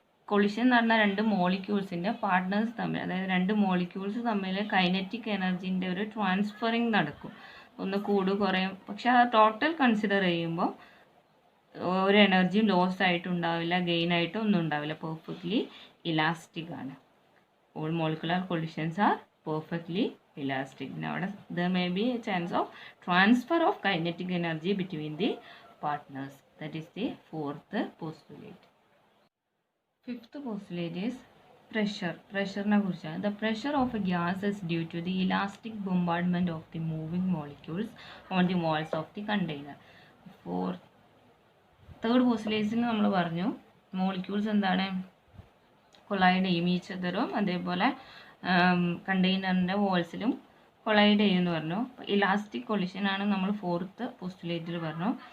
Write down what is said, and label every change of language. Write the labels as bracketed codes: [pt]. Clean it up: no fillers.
[ml] Collision എന്ന് പറഞ്ഞാൽ രണ്ട് മോളിക്യൂൾസിൻ്റെ പാർട്ട്നേഴ്സ് തമ്മിൽ, അതായത് രണ്ട് മോളിക്യൂൾസ് തമ്മിൽ കൈനറ്റിക് എനർജീൻ്റെ ഒരു ട്രാൻസ്ഫറിങ് നടക്കും. ഒന്ന് കുറയും. പക്ഷെ ആ ടോട്ടൽ കൺസിഡർ ചെയ്യുമ്പോൾ ഒരു എനർജിയും ലോസ് ആയിട്ടുണ്ടാവില്ല, ഗെയിൻ ആയിട്ടും ഒന്നും ഉണ്ടാവില്ല. പെർഫെക്റ്റ്ലി ഇലാസ്റ്റിക് ആണ്. [en] All molecular collisions are perfectly elastic. [ml] അവിടെ [en] there may be a chance of transfer of kinetic energy between the partners. That is the fourth postulate. Fifth postulate is pressure. [ml] Pressure-നെ കുറിച്ചാണ്. [en] The pressure of a gas is due to the elastic bombardment of the moving molecules on the walls of the container. [ml] Third പോസ്റ്റുലേറ്റ്സിൽ നമ്മൾ പറഞ്ഞു molecules എന്താണ്, collide ചെയ്യും each അതറും, അതേപോലെ കണ്ടെയ്നറിൻ്റെ വാൾസിലും collide ചെയ്യുമെന്ന് പറഞ്ഞു. അപ്പോൾ elastic കൊളിഷനാണ് നമ്മൾ ഫോർത്ത് പോസ്റ്റുലേറ്റിൽ പറഞ്ഞു.